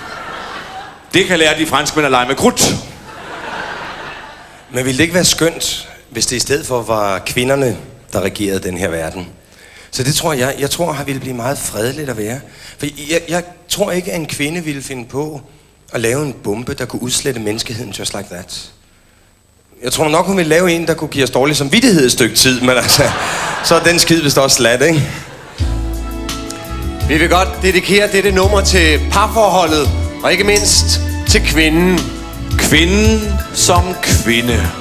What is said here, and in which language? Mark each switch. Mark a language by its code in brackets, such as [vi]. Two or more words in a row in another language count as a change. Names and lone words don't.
[da] Det kan lære de franskmænd at lege med krudt. Men ville det ikke være skønt, hvis det i stedet for var kvinderne, der regerede den her verden? Så det tror jeg tror, han ville blive meget fredeligt at være. For jeg tror ikke, at en kvinde ville finde på at lave en bombe, der kunne udslette menneskeheden [en] just like that. [da] Jeg tror nok, hun ville lave en, der kunne give os dårlig samvittighed et stykke tid, men altså, så er den skid vist også slat, ikke? Vi vil godt dedikere dette nummer til parforholdet, og ikke mindst til kvinden. Kvinden som kvinde.